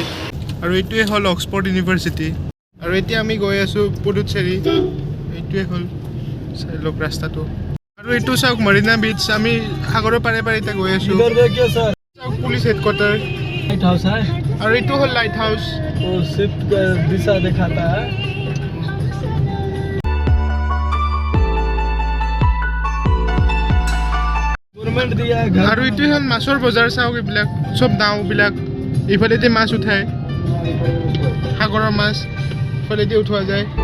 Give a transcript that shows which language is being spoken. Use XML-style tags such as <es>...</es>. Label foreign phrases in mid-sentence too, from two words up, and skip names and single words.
<as>আৰু এইটোৱে হ'ল অক্সফৰ্ড ইউনিভাৰ্চিটি। আৰু এতিয়া আমি গৈ আছোঁ পুডুচেৰী। এইটোৱে হ'ল, চাই লওক ৰাস্তাটো। আৰু এইটো চাওক মৰিনা বিচ, আমি সাগৰৰ পাৰে পাৰে এতিয়া গৈ আছোঁ। চাওক</as> <en>police headquarters.</en> <as>আৰু এইটো হ'ল</as> <en>light house.</en> <hi>दिशा दिखाता है।</hi> <as>আৰু এইটোৱে হ'ল মাছৰ বজাৰ। চাওক এইবিলাক চব নাওবিলাক, এইফালেদি মাছ উঠায়, সাগৰৰ মাছ ইফালেদি উঠোৱা যায়।</as>